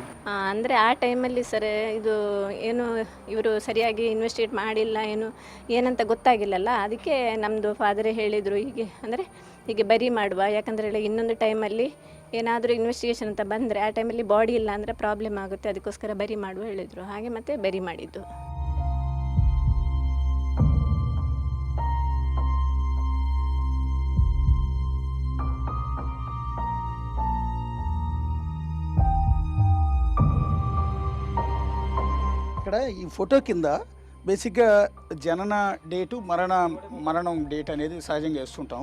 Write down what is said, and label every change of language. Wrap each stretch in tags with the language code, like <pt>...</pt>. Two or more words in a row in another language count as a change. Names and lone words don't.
<kn>ಅಂದರೆ ಆ ಟೈಮಲ್ಲಿ ಸರ್ ಇದು ಏನು ಇವರು ಸರಿಯಾಗಿ ಇನ್ವೆಸ್ಟಿಗೇಟ್ ಮಾಡಿಲ್ಲ, ಏನಂತ ಗೊತ್ತಾಗಿಲ್ಲಲ್ಲ. ಅದಕ್ಕೆ ನಮ್ಮದು ಫಾದರೇ ಹೇಳಿದರು ಹೀಗೆ ಬರಿ ಮಾಡುವ. ಯಾಕಂದರೆ ಇನ್ನೊಂದು ಟೈಮಲ್ಲಿ ಏನಾದರೂ ಇನ್ವೆಸ್ಟಿಗೇಷನ್ ಅಂತ ಬಂದರೆ ಆ ಟೈಮಲ್ಲಿ ಬಾಡಿ ಇಲ್ಲ ಅಂದರೆ ಪ್ರಾಬ್ಲಮ್ ಆಗುತ್ತೆ, ಅದಕ್ಕೋಸ್ಕರ ಬರಿ ಮಾಡುವ ಹೇಳಿದರು. ಹಾಗೆ ಮತ್ತೆ ಬರಿ ಮಾಡಿದ್ದು.</kn> <te>ఇక్కడ ఈ ఫోటో కింద బేసిక్గా జనన డేటు మరణం డేట్ అనేది సహజంగా వేస్తుంటాం.</te>